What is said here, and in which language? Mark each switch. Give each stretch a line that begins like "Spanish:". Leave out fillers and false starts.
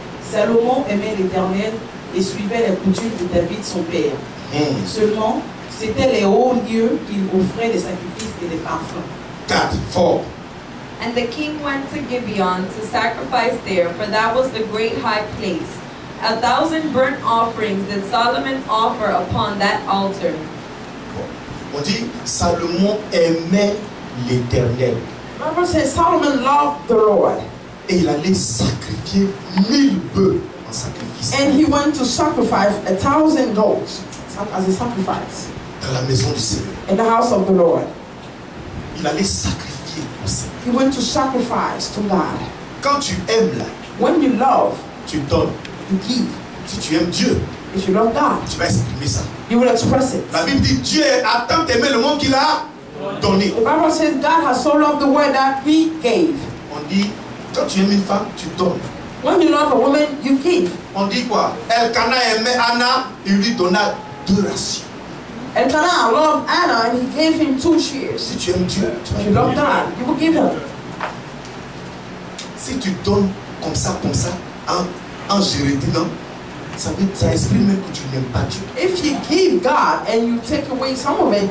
French: Salomon aimait l'Éternel et suivait la coutume de David son père. Seulement, c'était les hauts lieux qu'il offrait des sacrifices et des parfums.
English: 4, 4. And the king went to Gibeon to sacrifice there, for that was the great high place. 1,000 burnt offerings did Solomon offer upon that altar.
French: On dit, Salomon aimait l'Éternel.
English: The Bible says Solomon loved the Lord.
French: Et il allait sacrifier 1000 bœufs en sacrifice.
English: And he went to sacrifice 1,000 goats as a sacrifice
French: Dans la maison du Seigneur.
English: in the house of the Lord.
French: Il allait sacrifier au Seigneur.
English: He went to sacrifice to God.
French: Quand tu aimes là,
English: When you love,
French: tu donnes.
English: you give.
French: Si tu aimes Dieu,
English: If you love God,
French: tu vas exprimer ça.
English: you will express it.
French: La Bible dit, Dieu a tant aimé le monde qu'il a donné.
English: The Bible says God has so loved the world that he gave.
French: On dit, quand tu aimes une femme, tu donnes.
English: When you love a woman, you give.
French: On dit quoi? Elkana aimait Anna, il lui donna 2 rations.
English: Elkanah loved Anna and he gave him 2 shears.
French: Si tu aimes Dieu, tu vas
English: If you love God, you will give him.
French: Si tu donnes comme ça, en gérédinant, ça exprime même que tu n'aimes pas Dieu.
English: If you give God and you take away some of it,